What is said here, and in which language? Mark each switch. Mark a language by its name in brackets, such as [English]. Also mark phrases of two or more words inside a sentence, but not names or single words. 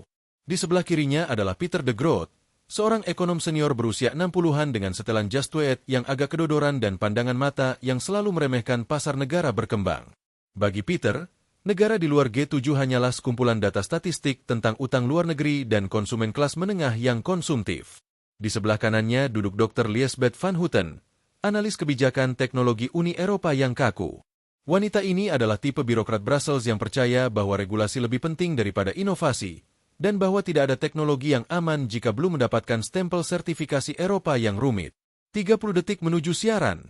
[Indonesian] Di sebelah kirinya adalah Peter de Groot, seorang ekonom senior berusia 60-an dengan setelan jas tweed yang agak kedodoran dan pandangan mata yang selalu meremehkan pasar negara berkembang. Bagi Peter, negara di luar G7 hanyalah sekumpulan data statistik tentang utang luar negeri dan konsumen kelas menengah yang konsumtif. Di sebelah kanannya duduk Dr. Liesbeth van Houten, analis kebijakan teknologi Uni Eropa yang kaku. Wanita ini adalah tipe birokrat Brussels yang percaya bahwa regulasi lebih penting daripada inovasi, dan bahwa tidak ada teknologi yang aman jika belum mendapatkan stempel sertifikasi Eropa yang rumit. 30 detik menuju siaran.